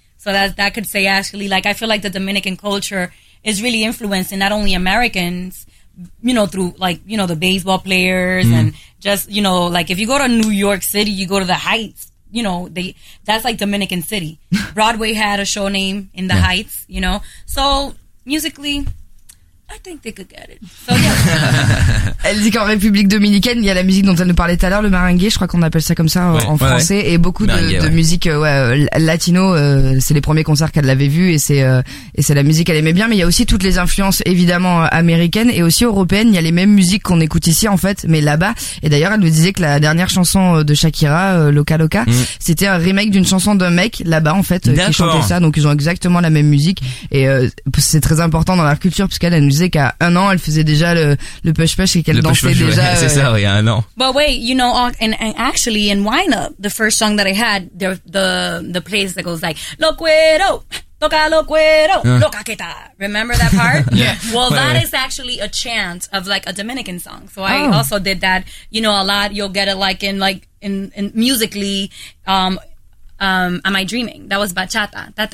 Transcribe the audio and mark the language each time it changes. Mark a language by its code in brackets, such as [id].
[en] So that could say actually, like, I feel like the Dominican culture is really influencing not only Americans, you know, through, like, you know, the baseball players and just, you know, like, if you go to New York City, you go to the Heights. You know, that's like Dominican City. Broadway had a show name in the Heights, you know. So, musically, I think they could get it. So, yeah. [fr] Elle dit qu'en République Dominicaine, il y a la musique dont elle nous parlait tout à l'heure, le merengue, je crois qu'on appelle ça comme ça en français. Ouais. Et beaucoup de musique latino, c'est les premiers concerts qu'elle avait vus et c'est la musique qu'elle aimait bien. Mais il y a aussi toutes les influences, évidemment, américaines et aussi européennes. Il y a les mêmes musiques qu'on écoute ici, en fait, mais là-bas. Et d'ailleurs, elle nous disait que la dernière chanson de Shakira, Loca Loca, c'était un remake d'une chanson d'un mec là-bas, en fait, qui chantait ça. Donc, ils ont exactement la même musique. Et c'est très important dans leur culture, puisqu'elle nous disait qu'à un an, elle faisait déjà le push-push et qu'elle dansait déjà. C'est ça, il y a un an. [en] But wait, you know, and actually, in Wind Up, the first song that I had, the place that goes like, [es] Loquero, toca loquero, loca que ta. [en] Remember that part? Yeah. Well, that is actually a chant of like a Dominican song. So I also did that, you know, a lot. You'll get it like in musically, Am I Dreaming? That was bachata.